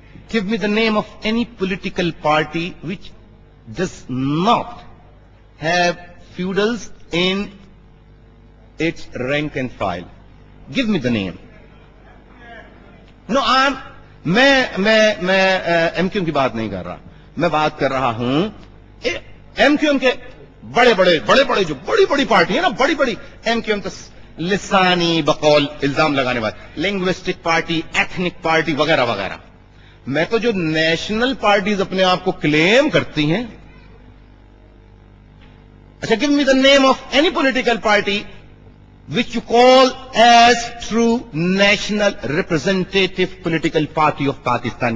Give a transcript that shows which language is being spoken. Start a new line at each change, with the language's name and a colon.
English: Give me the name of any political party which does not have feudals in its rank and file. Give me the name.
Urdu: No, میں M Q M کی بات نہیں کر رہا. میں بات کر رہا ہوں ایم کیو ایم کے بڑے جو بڑی بڑی پارٹی ہے نا, بڑی ایم کیو ایم تو لسانی بقول الزام لگانے والے, لنگوسٹک پارٹی, ایتھنک پارٹی وغیرہ وغیرہ. میں تو جو نیشنل پارٹیز اپنے آپ کو کلیم کرتی ہیں. اچھا,
English: Give me the name of any political party which you call as true national representative political party of Pakistan.